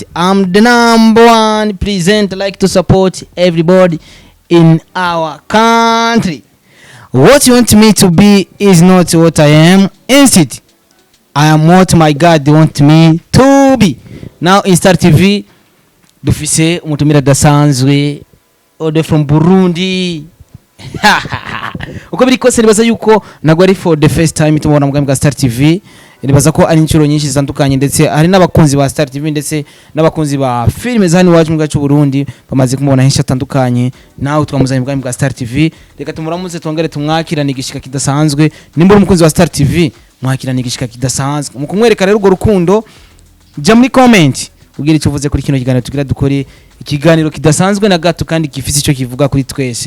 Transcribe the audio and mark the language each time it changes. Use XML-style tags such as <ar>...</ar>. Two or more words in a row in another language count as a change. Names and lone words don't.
<en>I'm the #1 presenter like to support everybody in our country. What you want me to be is not what I am. Instead, I am what my God want me to be. Now in Star TV,</en> <rn>dufise umutumira dasanzwe ode from Burundi. Uko biri kose nibaza yuko nagwa ari</rn> <en>for the first time</en> <rn>tumubona mu bwa Star TV. Nibaza ko ari incuro nyinshi zitandukanye ndetse hari n'abakunzi ba Star TV ndetse n'abakunzi ba filime zani wacu mu gacu Burundi bamaze kumubona henshi atandukanye. Nawe twamuzanye mu bwa Star TV. Reka tumuramuze twongere tumwakirana igishika kidasanzwe. Nimba umukunzi wa Star TV mwakirana igishika kidasanzwe. Mu kumwereka rero urwo rukundo jya muri comment ubwira icyo uvuze kuri kino kiganiro tugira dukore ikiganiro kidasanzwe na gato kandi gifite icyo kivuga kuri twese.</rn>